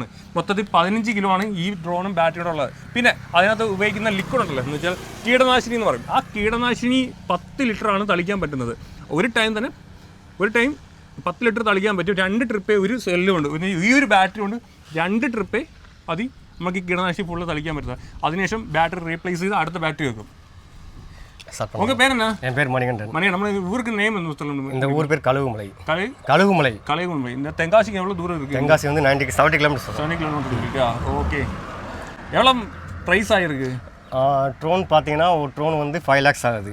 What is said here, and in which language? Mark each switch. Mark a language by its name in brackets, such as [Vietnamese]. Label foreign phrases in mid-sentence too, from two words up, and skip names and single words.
[Malayalam] മൊത്തത്തിൽ 15 കിലോ ആണ് ഈ ഡ്രോണും ബാറ്ററിയുടെ ഉള്ളത്. പിന്നെ അതിനകത്ത് ഉപയോഗിക്കുന്ന ലിക്വിഡ് ഉണ്ടല്ലോ എന്ന് വെച്ചാൽ കീടനാശിനി എന്ന് പറയും. ആ കീടനാശിനി 10 ലിറ്ററാണ് തളിക്കാൻ പറ്റുന്നത്. ഒരു ടൈം 10 ലിറ്റർ തളിക്കാൻ പറ്റും. 2 ട്രിപ്പേ ഒരു സെല്ലും ഉണ്ട്. പിന്നെ ഈ ഒരു ബാറ്ററി കൊണ്ട് 2 ട്രിപ്പേ നമുക്ക് ഈ കീടനാശിനി ഫുള്ള് തളിക്കാൻ പറ്റുന്നത്. അതിനുശേഷം ബാറ്ററി റീപ്ലേസ് ചെയ്ത് അടുത്ത ബാറ്ററി വെക്കും. [Tamil] உங்க பேர் என்ன? என் பேர் மணிகண்டன். மணிகண்டன், நம்ம ஊருக்கு நேம் என்ன சொல்லணும்? இந்த ஊர் பேர் கழுகுமலை. கழுகுமலை. இந்த தென்காசிக்கு எவ்வளோ தூரம் இருக்கு? தென்காசி வந்து 70 கிலோமீட்டர். 70 கிலோமீட்டர் இருக்கா? ஓகே. எவ்வளோ ப்ரைஸ் ஆகிருக்கு? ட்ரோன் பார்த்தீங்கன்னா ஒரு ட்ரோன் வந்து 5 lakhs ஆகுது.